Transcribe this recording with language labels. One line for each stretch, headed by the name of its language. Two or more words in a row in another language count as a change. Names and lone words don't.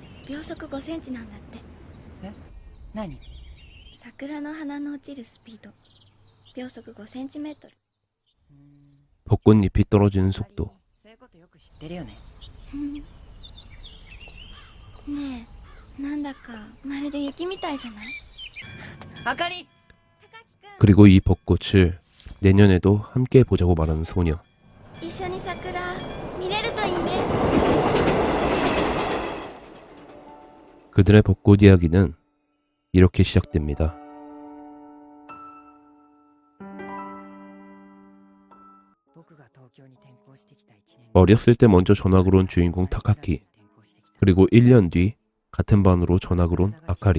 Japanese: 秒速5センチなんだって。え、何？桜の花の落ちるスピード秒速5センチメートル。
Korean: 벚꽃잎이 떨어지는 속도.
Japanese: そういうことよく知ってるよね。ねえ、なんだかまるで雪みたいじゃない？あかり！
Korean: 그리고 이 벚꽃을 내년에도 함께 보자고 말하는 소녀.
Japanese: 一緒に桜見れるといいね。
Korean: 그들의 벚꽃 이야기는 이렇게 시작됩니다. 어렸을 때 먼저 전학을 온 주인공 타카키, 그리고 1년 뒤 같은 반으로 전학을 온 아카리.